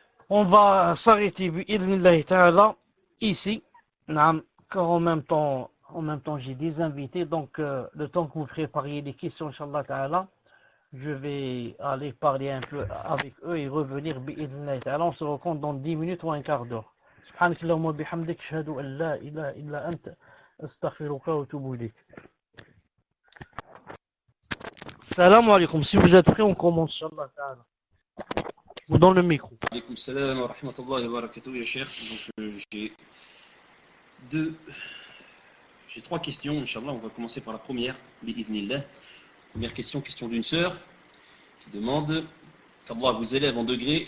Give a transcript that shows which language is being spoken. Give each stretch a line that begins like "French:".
French: On va s'arrêter bi'idhnillahi ta'ala ici, car en même temps j'ai des invités, donc le temps que vous prépariez les questions, Inch'Allah ta'ala, je vais aller parler un peu avec eux et revenir bi'idhnillahi ta'ala. On se rencontre dans 10 minutes ou un quart d'heure.
Arabic: سبحانك اللهم وبحمدك أشهد أن لا إله إلا أنت أستغفرك وأتوب إليك. Salam alaikum.
French: Si vous êtes prêts, on commence, Inch'Allah ta'ala. Vous dans le micro.
Arabic: Alaykoum salam wa rahmatullahi wa barakatuh, ya cheikh.
French: Donc j'ai 3 questions, Inch'Allah. On va commencer par la première, bi'idhnillah. Première question d'une sœur qui demande qu'Allah vous élève en degré.